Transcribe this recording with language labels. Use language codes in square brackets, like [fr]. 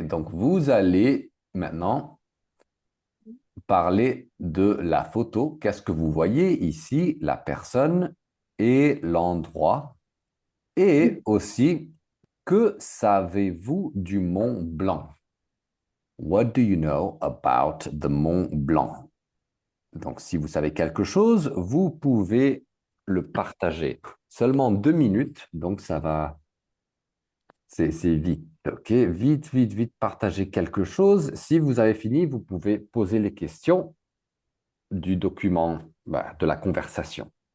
[fr] Donc, vous allez maintenant parler de la photo. Qu'est-ce que vous voyez ici? La personne et l'endroit. Et aussi, que savez-vous du Mont Blanc? [en] What do you know about the Mont Blanc? [fr] Donc, si vous savez quelque chose, vous pouvez le partager. Seulement 2 minutes, donc ça va, c'est vite. OK, vite, vite, vite, partagez quelque chose. Si vous avez fini, vous pouvez poser les questions du document, de la conversation.